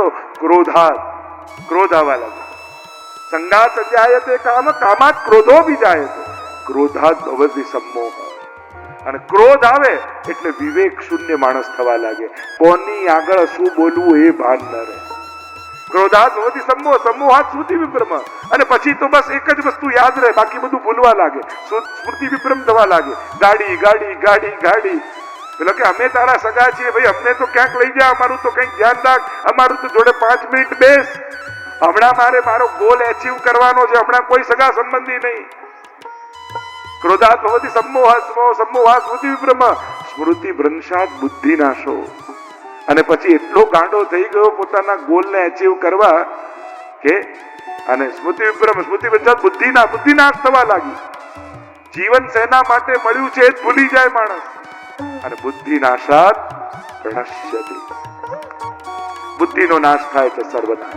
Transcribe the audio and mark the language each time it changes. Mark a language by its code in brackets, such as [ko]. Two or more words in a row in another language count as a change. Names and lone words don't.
[sa] ક્રોધાત, [gu] ક્રોધ આવવા લાગે. [sa] સંગાત સંજાયતે કામઃ કામાત ક્રોધો વિજાયતે ક્રોધાત ભવતિ सम्मोह. [gu] અને ક્રોધ આવે એટલે વિવેક શૂન્ય માણસ થવા લાગે, કોની આગળ શું બોલવું એ ભાન ન રહે. [sa] ક્રોધાત ભવતિ सम्मोह सम्मोहात् स्मृति विभ्रम. [gu] અને પછી તો બસ એક જ વસ્તુ યાદ રહે, બાકી બધું ભૂલવા લાગે, સ્મૃતિ વિભ્રમ થવા લાગે. ગાડી ગાડી ગાડી ગાડી. પેલો કે અમે તારા સગા છીએ ભાઈ, અમને તો ક્યાંક લઈ જા, અમારું તો કંઈક ધ્યાન રાખ, અમારું તો જોડે 5 મિનિટ બેસ, હમણાં મારો [en] goal achieve [gu] કરવાનો છે, હમણાં કોઈ સગા સંબંધી નહીં. [sa] ક્રોધાત ભવતિ सम्मोह सम्मोहात् स्मृति विभ्रम स्मृति भ्रंशात् बुद्धिनाशो. [gu] અને પછી એટલો ગાંડો થઈ ગયો પોતાના ગોલને અચીવ કરવા કે અને સ્મૃતિ વિભ્રમ, સ્મૃતિ વિભ્રમ, બુદ્ધિનાશ થવા લાગી. જીવન શેના માટે મળ્યું છે એ જ ભૂલી જાય માણસ. અને [sa] બુદ્ધિનાશાત પ્રણશ્યતિ, [gu] બુદ્ધિનો નાશ થાય તો સર્વનાશ.